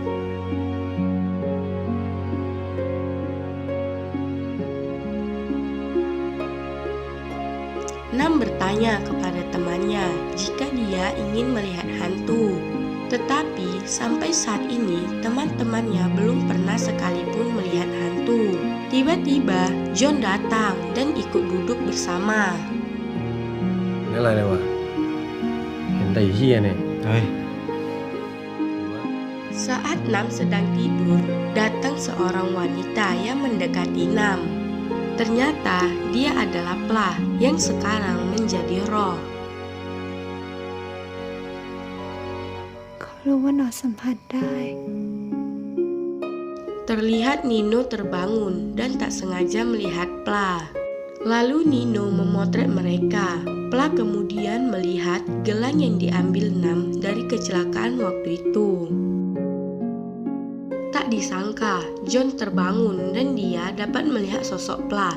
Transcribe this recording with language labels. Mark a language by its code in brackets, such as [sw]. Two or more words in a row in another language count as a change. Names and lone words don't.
[id] Nam bertanya kepada temannya jika dia ingin melihat hantu. Tetapi sampai saat ini teman-temannya belum pernah sekalipun melihat hantu. Tiba-tiba John datang dan ikut duduk bersama. [th] นี่อะไรเลยวะเห็นแต่ไอ้เหี้ยเนี่ย [id] Saat Nam sedang tidur, datang seorang wanita yang mendekati Nam. Ternyata dia adalah Pla yang sekarang menjadi roh. [th] เขารู้ว่าหนอสัมผัสได้ [id] Terlihat Nino terbangun dan tak sengaja melihat Pla. Lalu Nino memotret mereka. Pla kemudian melihat gelang yang diambil Nam dari kecelakaan waktu itu. Tak disangka, John terbangun dan dia dapat melihat sosok Pla.